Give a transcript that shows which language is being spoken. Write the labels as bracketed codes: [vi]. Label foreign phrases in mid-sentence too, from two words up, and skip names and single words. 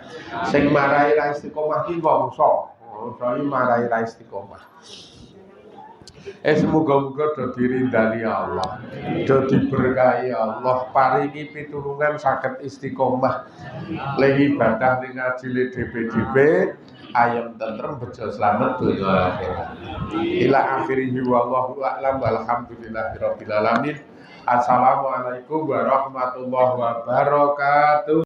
[jv] Sing marai ra istiqomah ki mongso. Mongso iki marai ra istiqomah. Semoga-moga do dirindani Allah, do diberkahi Allah, paringi pitulungan saged istiqomah ling ibadah ning ngaji le DPDP ayam tentrem bejo slamet donya akhirat. [ar] إلى آخره والله أعلم والحمد لله رب العالمين. السلام عليكم ورحمة الله وبركاته.